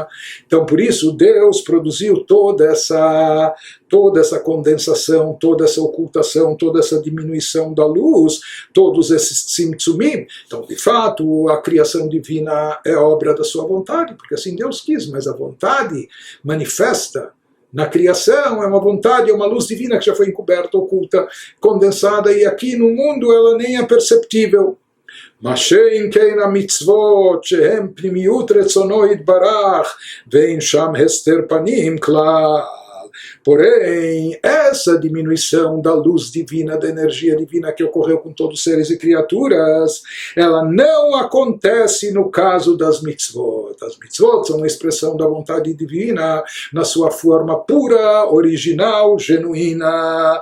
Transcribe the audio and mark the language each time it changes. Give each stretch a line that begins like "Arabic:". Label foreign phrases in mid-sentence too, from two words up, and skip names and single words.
Portuguese: Então, por isso, Deus produziu toda essa condensação, toda essa ocultação, toda essa diminuição da luz, todos esses tzimtzumim. Então, de fato, a criação divina é obra da sua vontade, porque assim Deus quis, mas a vontade manifesta na criação é uma vontade, é uma luz divina que já foi encoberta, oculta, condensada, e aqui no mundo ela nem é perceptível.
Hebrew: מה שאין כן מצוות שהן פנימיות רצונו יתברך ואין שם הסתר פנים כלל.
Portuguese: Porém, essa diminuição da luz divina, da energia divina que ocorreu com todos os seres e criaturas, ela não acontece no caso das mitzvot. As mitzvot são uma expressão da vontade divina na sua forma pura, original, genuína.